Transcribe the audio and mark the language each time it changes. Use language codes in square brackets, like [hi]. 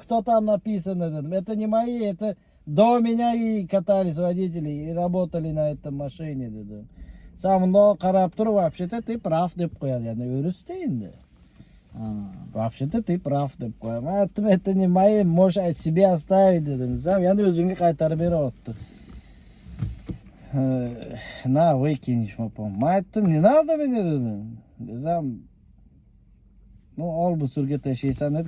[ru] Кто там написано dedim. Это не мои, это до меня и катались водители, и работали на этом машине dedim. [uz] Sen bundoq qarab turib, [ru] вообще-то ты прав [uz] deb qo'yadi. Yani o'risda endi. [ru] Вообще-то ты прав [uz] deb qo'yadi. Men aytdim, [ru] это не мои, можешь себе оставить dedim. [uz] Sen yana o'zingga qaytarib beryapti. [ru] На, выкинешь, мапам. [uz] Men aytdim, [ru] не надо мне [uz] dedim. Desam, ol bu surga tashlaysan dedi.